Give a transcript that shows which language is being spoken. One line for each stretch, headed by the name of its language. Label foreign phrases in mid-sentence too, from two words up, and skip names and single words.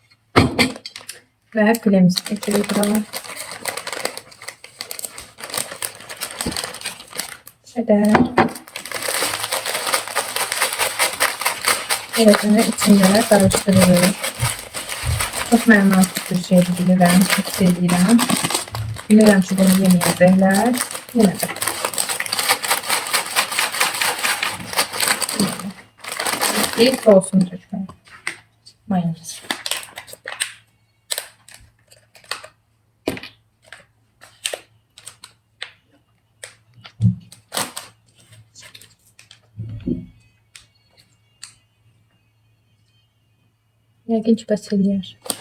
Turkish: Ve filemizi tekrar buraya. Şöyle. Evet, içinde karıştırıyoruz. Çok memnun bir şey
Azerbaijani: bilirəm, çok sevirəm. Bilirəm ki, bunu yeməyəcəklər. Yenə də. Bir sosunu tökmək. Mayonez.
Turkish: İlginç fasulyeler.